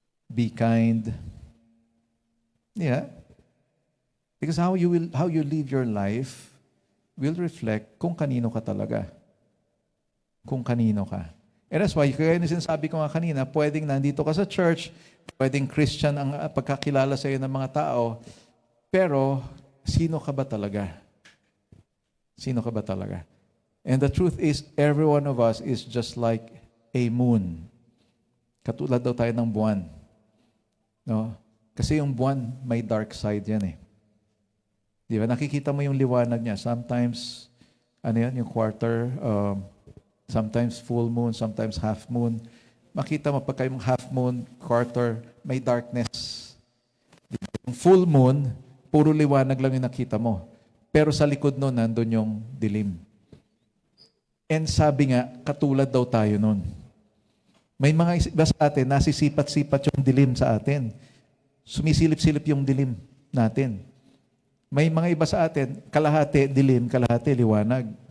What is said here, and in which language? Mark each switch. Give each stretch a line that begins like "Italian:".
English: Be kind. Yeah. Because how you live your life will reflect
Filipino: kung kanino ka talaga. Kung kanino ka.
English: And that's why,
Filipino: kaya sinasabi ko nga kanina, pwedeng nandito ka sa church, pwedeng Christian ang pagkakilala sa iyo ng mga tao, pero sino ka ba talaga? Sino ka ba talaga?
English: And the truth is, every one of us is just like a moon.
Filipino: Katulad daw tayo ng buwan. No? Kasi yung buwan, may dark side yan eh. Di ba? Nakikita mo yung liwanag niya.
English: Sometimes, yung quarter, sometimes full moon, sometimes half moon.
Filipino: Makita mo pagka yung half moon, quarter, may darkness. Yung full moon, puro liwanag lang yung nakita mo. Pero sa likod nun, nandun yung dilim. And sabi nga, katulad daw tayo nun. May mga iba sa atin, nasisipat-sipat yung dilim sa atin. Sumisilip-silip yung dilim natin. May mga iba sa atin, kalahati dilim, kalahati liwanag.